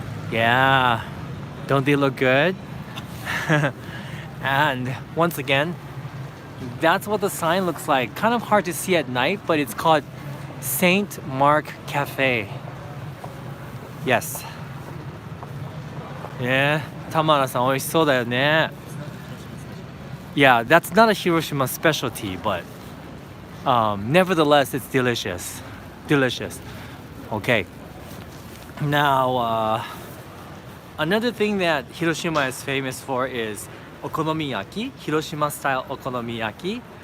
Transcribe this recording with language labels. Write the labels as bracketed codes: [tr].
[en] Yeah, don't they look good? And once again, that's what the sign looks like. Kind of hard to see at night, but it's called Saint Mark Cafe. Yes. Yeah, [ja] Tamara-san, 美味しそうだよね. [en] Yeah, that's not a Hiroshima specialty, but nevertheless, it's delicious. Delicious. Okay. Now, another thing that Hiroshima is famous for is okonomiyaki, Hiroshima style okonomiyaki.